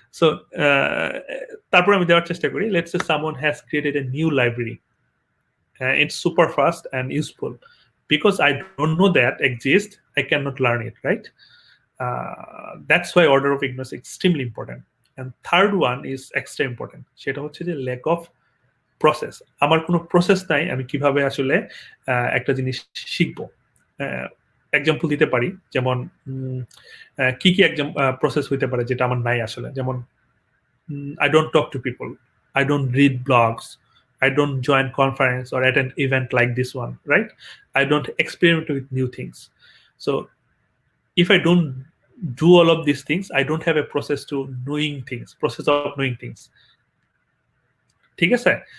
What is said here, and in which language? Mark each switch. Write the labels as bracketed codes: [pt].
[en] so [bn] তারপর আমি দেওয়ার চেষ্টা করি, [en] Let's say someone has created a new library It's super fast and useful. Because I don't know that exists, I cannot learn it, right? That's why order of ignorance extremely important. And third one is extra important. [bn] সেটা হচ্ছে যে [en] lack of process. [bn] আমার কোনো process নাই আমি কিভাবে আসলে একটা জিনিস শিখবো। এক্সাম্পল দিতে পারি, যেমন কি কি প্রসেস হইতে পারে যেটা আমার নাই আসলে, যেমন [en] I don't talk to people, I don't read blogs, I don't join conference or attend event like this one, right? I don't experiment with new things. So if I don't do all of these things, I don't have a process of knowing things. [bn] ঠিক আছে?